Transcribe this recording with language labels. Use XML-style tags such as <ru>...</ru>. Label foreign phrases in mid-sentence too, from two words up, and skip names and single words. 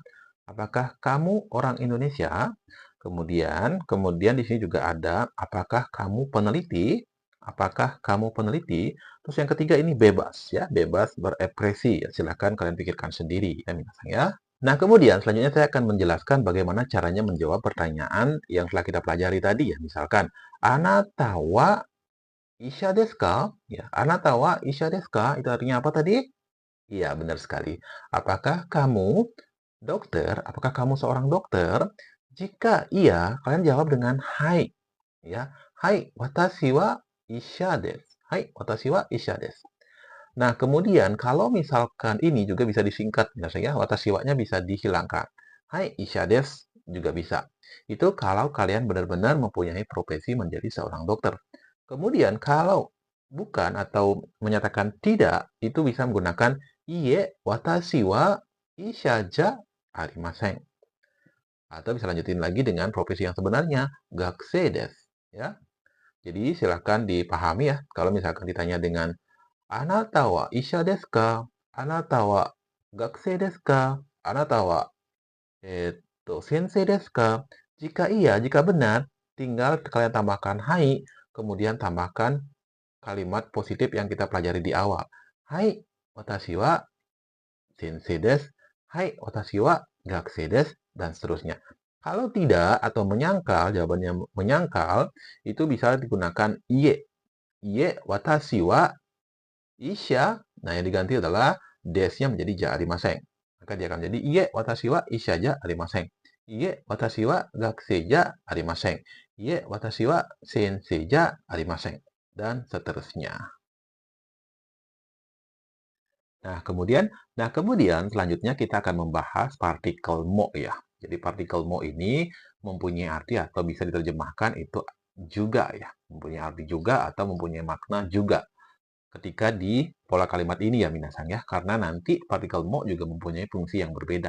<id>Apakah kamu orang Indonesia? Kemudian di sini juga ada apakah kamu peneliti? Apakah kamu peneliti? Terus yang ketiga ini bebas ya, bebas berekspresi. Silakan kalian pikirkan sendiri ya, minasang ya. Nah, kemudian selanjutnya saya akan menjelaskan bagaimana caranya menjawab pertanyaan yang telah kita pelajari tadi ya. Misalkan,</id> <ja>あなたは医者ですか? Ya, あなたは医者ですか?</ja> <id>Itu artinya apa tadi? Iya, benar sekali. Apakah kamu dokter? Apakah kamu seorang dokter? Jika iya, kalian jawab dengan hai. Ya, hai,</id> <ja>私は医者です. はい、私は医者です.</ja> <id>Nah, kemudian kalau misalkan ini juga bisa disingkat, biasanya</id> <ja>私は-</ja> <id>nya bisa dihilangkan.</id> <ja>はい、医者です</ja> <id>juga bisa. Itu kalau kalian benar-benar mempunyai profesi menjadi seorang dokter. Kemudian kalau bukan atau menyatakan tidak, itu bisa menggunakan</id> <ja>いいえ、私は医者じゃありません.</ja> <id>Atau bisa lanjutin lagi dengan profesi yang sebenarnya,</id> <ja>学生です.</ja> <id>Ya. Jadi silakan dipahami ya. Kalau misalkan ditanya dengan</id> <ja>あなたは医者ですか? あなたは学生ですか？あなたは先生ですか?</ja> <id>Jika iya, jika benar, tinggal kalian tambahkan hai, kemudian tambahkan kalimat positif yang kita pelajari di awal.</id> <ja>Hai, 私は先生です. はい、私は学生です.</ja> <id>Dan seterusnya. Kalau tidak atau menyangkal, jawabannya menyangkal, itu bisa digunakan iye.</id> <ja>いいえ、私は医者,</ja> <id>nah yang diganti adalah des-nya menjadi</id> <ja>じゃありません.</ja> <id>Maka dia akan menjadi</id> <ja>いいえ私は医者じゃありません. いいえ私は学生じゃありません。いいえ私は先生じゃありません. Iye watashi wa sensei ja arimasen.</ja> <id>Dan seterusnya. Nah, kemudian selanjutnya kita akan membahas partikel mo ya. Jadi partikel mo ini mempunyai arti atau bisa diterjemahkan itu juga ya. Mempunyai arti juga atau mempunyai makna juga ketika di pola kalimat ini ya minasang ya, karena nanti partikel mo juga mempunyai fungsi yang berbeda.</id>